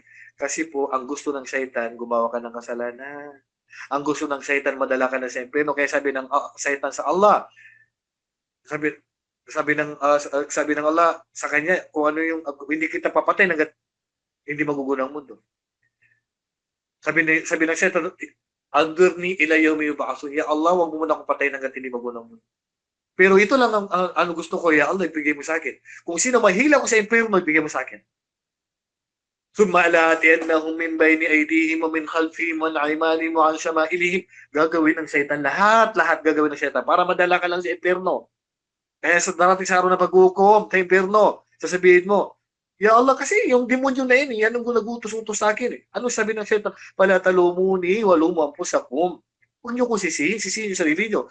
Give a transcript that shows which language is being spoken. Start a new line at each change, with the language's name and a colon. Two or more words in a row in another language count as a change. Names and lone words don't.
Filipino: Kasi po, ang gusto ng shaitan, gumawa ka ng kasalanan. Ang gusto ng shaitan, madala ka na sa impyerno. Kaya sabi ng shaitan sa Allah, sabi ng Allah sa kanya, kung ano yung, hindi kita papatay hanggat hindi magugulo ang mundo. Sabi ng shaitan,
Arabic: أنظرني إلى يوم يبعثون.
Filipino: Ya Allah, wag mo muna akong patayin hanggat hindi magulo ang mundo. Pero ito lang ang gusto ko, ya Allah, ibigay mo sa akin. Kung sino mahila ko sa impyerno, ibigay mo sa akin.
Arabic: ثم لآتينهم من بين أيديهم ومن خلفهم وعن أيمانهم وعن شمائلهم.
Filipino: Gagawin ng shaitan lahat gagawin ng shaitan para madala ka lang sa impyerno. Kaya sa darating sa araw na pag-uukom sa impyerno, sasabihin mo, ya Allah, kasi yung demonyo na yun, yan ang nagutos-utos sa akin. Ano sabi ng shaitan?
Arabic: فلا تلوموني ولوموا أنفسكم.
Filipino: Huwag niyo kong sisihin yung sarili niyo.